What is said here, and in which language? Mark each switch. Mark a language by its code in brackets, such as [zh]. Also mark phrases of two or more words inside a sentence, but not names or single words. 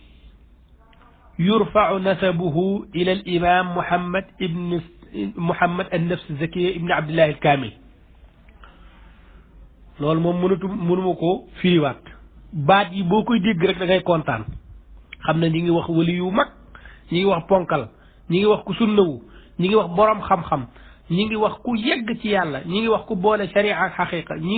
[ar] يرفع نسبه إلى الإمام محمد النفس الزكية ابن عبد الله الكامل [wo] loolu moom mënuma ko firiwaat baat yi boo koy dégg rek da ngay kontaan xam ne ñi ngi wax wali yu mag ñi ngi wax ponkal ñi ngi wax ku sunnawu ñi ngi wax borom xam-xam ñi ngi wax ku yegg ci yàlla ñi ngi wax ku boole sharia ak xaqiqa ñi